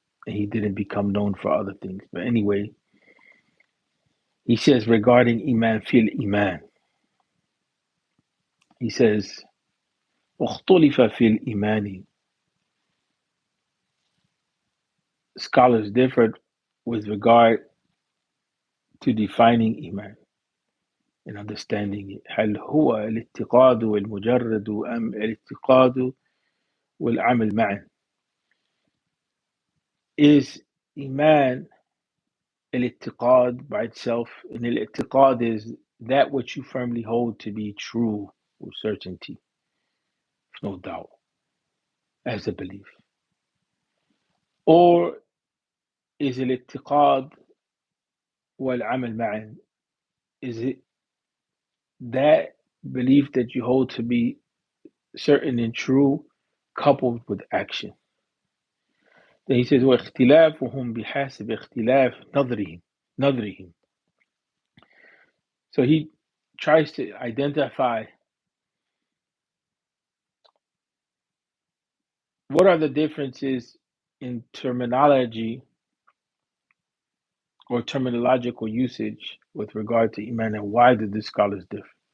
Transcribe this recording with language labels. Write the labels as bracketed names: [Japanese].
[English] And he didn't become known for other things. But anyway, he says regarding Iman fil Iman, he says, [Arabic] اختلف في الإيمان. [English] Scholars differed with regard to defining Iman and understanding it. [Arabic] هل هو الاعتقاد والمجرد أم الاعتقاد والعمل معا؟ [English] Is Iman الاعتقاد by itself? And الاعتقاد is that which you firmly hold to be true with certainty, no doubt, as a belief. Or is [Arabic] الاعتقاد والعمل معا? [English] Is it that belief that you hold to be certain and true coupled with action? Then he says, [Arabic] واختلافهم بحسب اختلاف نظرهم. [English] So he tries to identify what are the differences in terminology or terminological usage with regard to Iman, and why did the scholars differ?